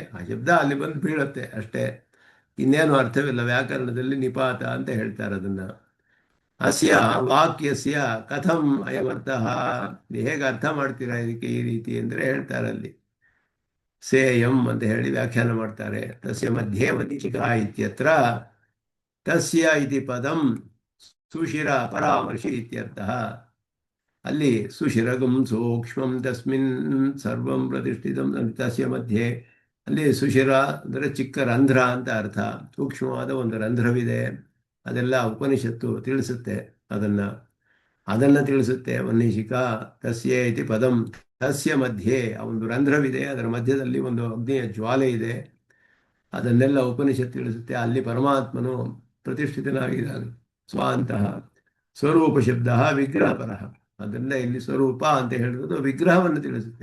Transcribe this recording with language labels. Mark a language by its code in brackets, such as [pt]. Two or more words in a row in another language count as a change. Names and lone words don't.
[kn] ಆ ಶಬ್ದ ಅಲ್ಲಿ ಬಂದು ಬೀಳುತ್ತೆ ಅಷ್ಟೇ, ಇನ್ನೇನು ಅರ್ಥವಿಲ್ಲ. ವ್ಯಾಕರಣದಲ್ಲಿ ನಿಪಾತ ಅಂತ ಹೇಳ್ತಾರೆ ಅದನ್ನು. [sa] ಅಸ್ಯ ವಾಕ್ಯಸ್ಯ ಕಥಂ ಅಯವರ್ತಃ, [kn] ಹೇಗೆ ಅರ್ಥ ಮಾಡ್ತೀರಾ ಇದಕ್ಕೆ ಈ ರೀತಿ ಅಂದರೆ ಹೇಳ್ತಾರೆ ಅಲ್ಲಿ. ಸೇಯಂ ಅಂತ ಹೇಳಿ ವ್ಯಾಖ್ಯಾನ ಮಾಡ್ತಾರೆ. [sa] ತಸ್ಯ ಮಧ್ಯೆ ಮರೀಚಿಕಾ ಇತ್ಯತ್ರ ತಸ್ಯ ಇತಿ ಪದಂ ಸುಶಿರ ಪರಾಮರ್ಶಿ ಇತ್ಯರ್ಥಃ. [kn] ಅಲ್ಲಿ [sa] ಸುಶಿರಗಂ ಸೂಕ್ಷ್ಮಂ ತಸ್ಮಿನ್ ಸರ್ವಂ ಪ್ರತಿಷ್ಠಿತಂ ತಸ್ಯ ಮಧ್ಯೆ, [kn] ಅಲ್ಲಿ ಸುಶಿರ ಅಂದರೆ ಚಿಕ್ಕ ರಂಧ್ರ ಅಂತ ಅರ್ಥ. ಸೂಕ್ಷ್ಮವಾದ ಒಂದು ರಂಧ್ರವಿದೆ, ಅದೆಲ್ಲ ಉಪನಿಷತ್ತು ತಿಳಿಸುತ್ತೆ. ಅದನ್ನು ತಿಳಿಸುತ್ತೆ ವನ್ನಿಶಿಕಾ. [sa] ತಸ್ಯ ಇತಿ ಪದಂ, [kn] ತಸ್ಯ ಮಧ್ಯೆ ಒಂದು ರಂಧ್ರವಿದೆ, ಅದರ ಮಧ್ಯದಲ್ಲಿ ಒಂದು ಅಗ್ನಿಯ ಜ್ವಾಲೆ ಇದೆ, ಅದನ್ನೆಲ್ಲ ಉಪನಿಷತ್ತು ತಿಳಿಸುತ್ತೆ. ಅಲ್ಲಿ ಪರಮಾತ್ಮನು ಪ್ರತಿಷ್ಠಿತನಾಗಿದ್ದಾನೆ ಸ್ವಾಂತಹ. ಸ್ವರೂಪ ಶಬ್ದ ವಿಗ್ರಹಪರ, ಅದರಿಂದ ಇಲ್ಲಿ ಸ್ವರೂಪ ಅಂತ ಹೇಳಿರೋದು ವಿಗ್ರಹವನ್ನು ತಿಳಿಸುತ್ತೆ.